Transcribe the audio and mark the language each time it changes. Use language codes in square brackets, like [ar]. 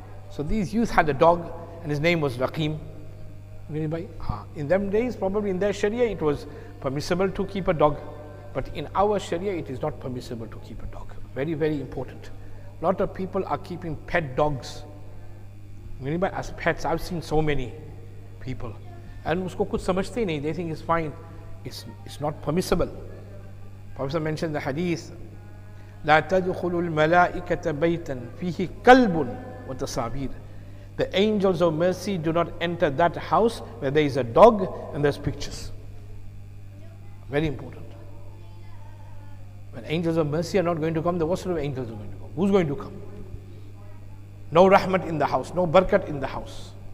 [en] So these youth had a dog and his name was Raqim. In them days, probably in their Sharia, it was permissible to keep a dog. But in our Sharia, it is not permissible to keep a dog. Very, very important. A lot of people are keeping pet dogs. As pets, I've seen so many people. And [hi] usko kuch samajhte nahi, [en] they think it's fine. It's not permissible. Prophet mentioned the hadith, [ar] لا تدخل الملائكة بيتا فيه كلب وتصابير. [en] The angels of mercy do not enter that house where there is a dog and there's pictures. Very important. When angels of mercy are not going to come, then what sort of angels are going to come? Who's going to come? No rahmat in the house, no barakat in the house.